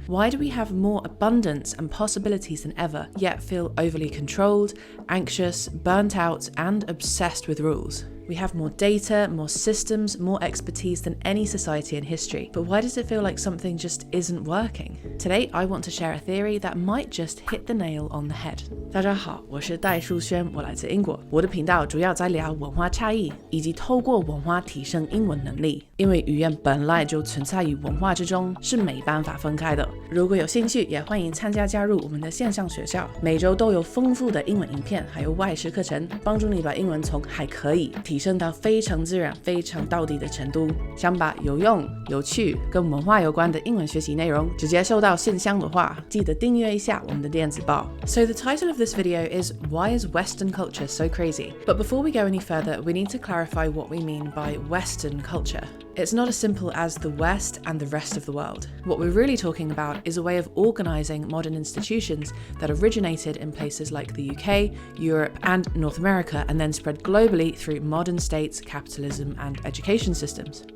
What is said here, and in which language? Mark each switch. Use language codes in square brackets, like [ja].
[en] Why do we have more abundance and possibilities than ever, yet feel overly controlled, anxious, burnt out, and obsessed with rules? We have more data, more systems, more expertise than any society in history, but why does it feel like something just isn't working? Today, I want to share a theory that might just hit the nail on the head. [zh] 大家好，我是戴树轩，我来自英国。我的频道主要在聊文化差異，以及透過文化提升英文能力。因為語言本來就存在於文化之中，是沒辦法分開的。如果有興趣，也歡迎加入我們的線上學校，每週都有豐富的英文影片，還有外事課程，幫助你把英文從還可以提升到非常自然、非常道地的程度。想把有用、有趣、跟文化有關的英文學習內容直接收到信箱的話，記得訂閱一下我們的電子報。 [en] So the title of this video is Why is Western culture so crazy? But before we go any further, we need to clarify what we mean by Western culture. It's not as simple as the West and the rest of the world. What we're really talking about is a way of organizing modern institutions that originated in places like the UK, Europe, and North America, and then spread globally through modern states, capitalism, and education systems.